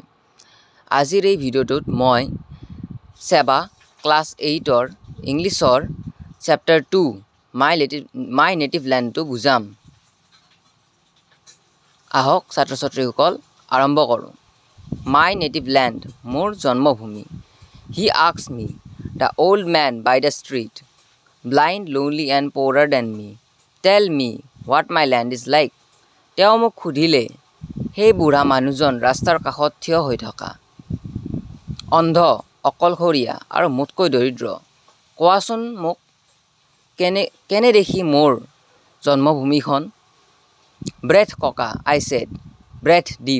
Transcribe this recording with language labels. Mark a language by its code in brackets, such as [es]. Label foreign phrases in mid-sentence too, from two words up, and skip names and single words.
[as] আজিৰ এই ভিডিঅ'টোত মই সেৱা ক্লাছ 8ৰ ইংলিছৰ চেপ্টাৰ 2 মাই নেটিভ লেণ্ডটো বুজাম। আহক ছাত্ৰ ছাত্ৰীসকল আৰম্ভ কৰোঁ। [en] My Native Land [as] মোৰ জন্মভূমি। [en] He asked me the old man by the street, blind lonely and poorer than me, tell me what my land is like. [as] তেওঁ মোক সুধিলে, সেই বুঢ়া মানুহজন ৰাস্তাৰ কাষত থিয় হৈ থকা, অন্ধ, অকলশৰীয়া আৰু মোতকৈ দৰিদ্ৰ, কোৱাচোন মোক কেনে দেখি মোৰ জন্মভূমিখন। [en] Breath cocoa, I said, breath deep.